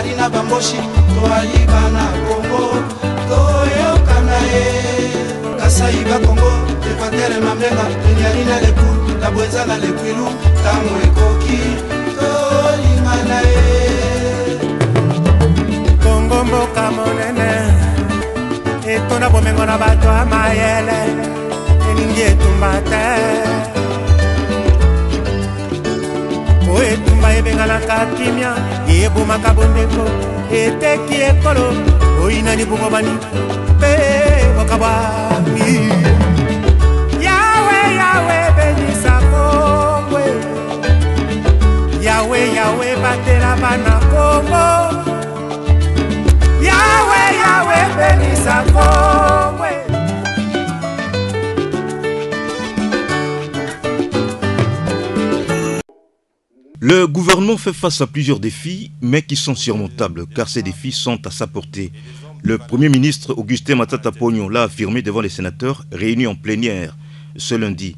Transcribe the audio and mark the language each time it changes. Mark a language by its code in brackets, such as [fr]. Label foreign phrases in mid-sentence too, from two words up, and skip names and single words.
[ln] bamboshi toalika na Kongo toyokana ye Kasai ba Kongo Equateur Mamenga Enyali na lepu la Bwenza na lekwilu tango ekoki tolingana ye Kongo mboka monene etona bomengo na bato ya mayele eningi etumba te o etumba ebenganaka kimia ebomaka bondeko eteki ekolo oinani bongobani mpe bokabwami yawe yawe benisa Kongwe yawe yawe batela bana Kongo yawe yawe benisa Kongwe. [fr] Le gouvernement fait face à plusieurs défis, mais qui sont surmontables, car ces défis sont à sa portée. Le Premier ministre Augustin Matata Ponyo l'a affirmé devant les sénateurs réunis en plénière ce lundi.